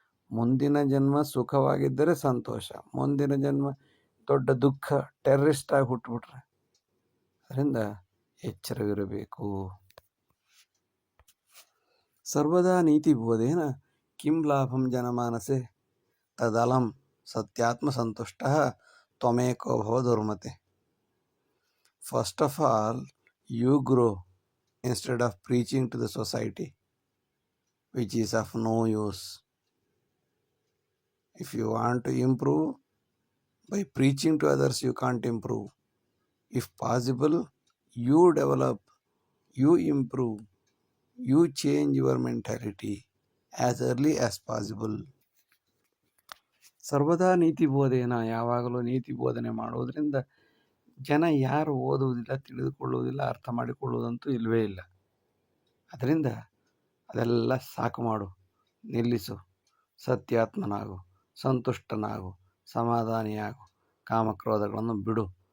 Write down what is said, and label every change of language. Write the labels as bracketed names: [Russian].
[Kannada] ಮುಂದಿನ ಜನ್ಮ ಸುಖವಾಗಿದ್ದರೆ ಸಂತೋಷ, ಮುಂದಿನ ಜನ್ಮ ದೊಡ್ಡ ದುಃಖ, ಟೆರರಿಸ್ಟ್ ಆಗಿ ಹುಟ್ಟುಬಿಟ್ರೆ, ಅದರಿಂದ ಎಚ್ಚರವಿರಬೇಕು. [Sanskrit] ಸರ್ವದಾ ನೀತಿ ಬೋಧೇನ ಕಿಂ ಲಾಭಂ ಜನಮಾನಸೆ ತದಲಂ ಸತ್ಯಾತ್ಮ ಸಂತುಷ್ಟ ತ್ವಮೇಕೋ ಭವ ದುರ್ಮತೆ. [English] First of all, you grow instead of preaching to the society, which is of no use. If you want to improve, by preaching to others you can't improve. If possible, you develop, you improve, you change your mentality as early as possible. [Sanskrit] ಸರ್ವದಾ ನೀತಿ ಬೋಧೇನ, [Kannada] ಯಾವಾಗಲೂ ನೀತಿ ಬೋಧನೆ ಮಾಡುವುದರಿಂದ ಜನ ಯಾರು ಓದುವುದಿಲ್ಲ, ತಿಳಿದುಕೊಳ್ಳುವುದಿಲ್ಲ, ಅರ್ಥ ಮಾಡಿಕೊಳ್ಳುವುದಂತೂ ಇಲ್ಲವೇ ಇಲ್ಲ. ಅದರಿಂದ ಅದೆಲ್ಲ ಸಾಕು ಮಾಡು, ನಿಲ್ಲಿಸು, ಸತ್ಯಾತ್ಮನಾಗು, ಸಂತುಷ್ಟನಾಗು, ಸಮಾಧಾನಿಯಾಗು, ಕಾಮಕ್ರೋಧಗಳನ್ನು ಬಿಡು.